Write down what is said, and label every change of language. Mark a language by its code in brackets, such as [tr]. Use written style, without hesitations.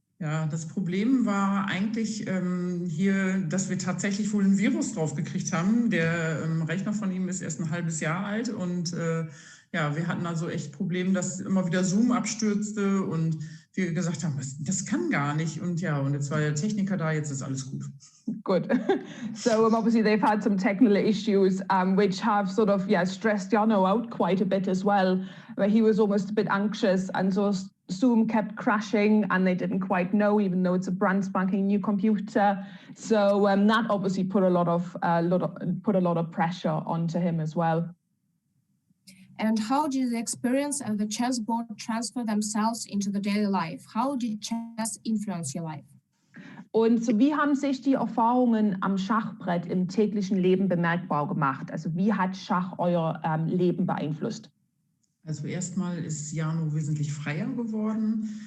[de] Ja, das Problem war eigentlich hier, dass wir tatsächlich wohl ein Virus drauf gekriegt haben. Der Rechner von ihm ist erst ein halbes Jahr alt und wir hatten also echt Probleme, dass immer wieder Zoom abstürzte und wir gesagt haben, das kann gar nicht. Und jetzt war der Techniker da, jetzt ist alles gut. [en] Good. So obviously they've had some technical issues which have stressed Jano out quite a bit as well, where he was almost a bit anxious, and so Zoom kept crashing and they didn't quite know, even though it's a brand spanking new computer. So that obviously put a lot of pressure onto him as well. And how did the experience and the chessboard transfer themselves into the daily life? How did chess influence your life? [de] Und so, wie haben sich die Erfahrungen am Schachbrett im täglichen Leben bemerkbar gemacht? Also wie hat Schach euer Leben beeinflusst? Also erstmal ist Jano wesentlich freier geworden.